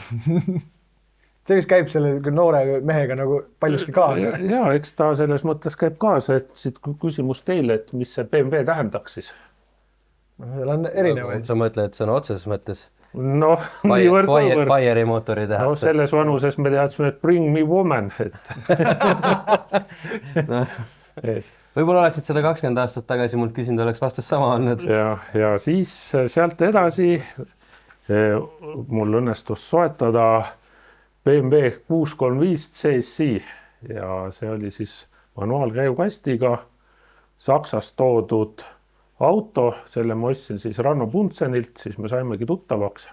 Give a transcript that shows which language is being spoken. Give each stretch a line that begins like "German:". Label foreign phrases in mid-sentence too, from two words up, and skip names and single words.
Estonian: See, mis käib selle noore mehega nagu paljuski kaasa. Ja, eks ta selles mõttes käib kaasa, et siit küsimus teile, et mis see BMW tähendaks siis? Seal on erinevaid. Sa mõtled, et see on otseses mõttes? Baieri mootori tehas. Selles vanuses me teadsime, et
English: bring me woman.
Estonian: Võib-olla oleksid seda 20 aastat tagasi mult küsinud, oleks vastus sama olnud. Ja siis sealt edasi mul õnnestus soetada BMW 635 CSI ja see oli siis manuaalkäigukastiga Saksast toodud auto, selle ma ostsin siis Ranno Buntsenilt, siis me saimegi tuttavaks.